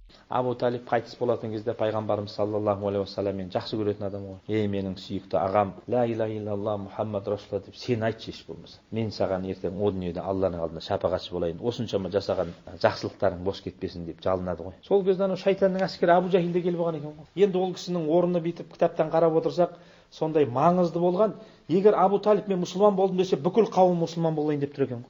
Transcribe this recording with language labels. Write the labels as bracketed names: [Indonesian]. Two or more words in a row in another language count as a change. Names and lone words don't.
[Kazakh] Абу Талиб қайтыс болатын кезде пайғамбарымыз [Arabic] саллаллаху алейхи уассалам [Kazakh] мені жақсы көретін адам ғой. Ей менің сүйікті ағам, [Arabic] ла иляха иллаллах Мұхаммад расулаллах [Kazakh] деп сен айтшы еш болмаса. Мен саған ертең о дүниеде Алланың алдында шапағатшы болайын. Осыншама жасаған жақсылықтарың бос кетпесін деп жалынады ғой. Сол кезде анау шайтанның әскері Абу Жахил де келіп алған екен ғой. Енді ол кісінің орны бүйтіп кітаптан қарап отырсақ, сондай маңызды болған. Егер Абу Талиб мен мұсылман болдым десе, бүкіл қауым мұсылман болайын деп тұр екен.